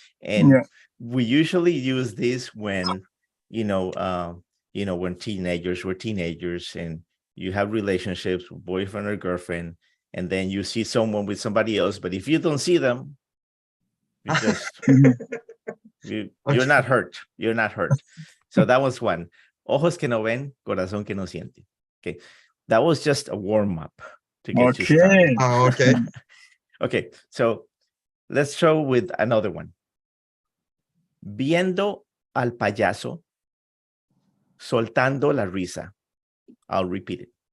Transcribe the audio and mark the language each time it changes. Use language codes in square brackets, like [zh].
[en] And we usually use this when when teenagers were teenagers and you have relationships with boyfriend or girlfriend, and then you see someone with somebody else, but if you don't see them, you just you're not hurt. You're not hurt. So that was one. [es] Ojos que no ven, corazón que no siente. [en] Okay. That was just a warm-up to get you started. Oh, okay. Okay, so let's show with another one. [es] Viendo al payaso, soltando la risa. [en] I'll repeat it.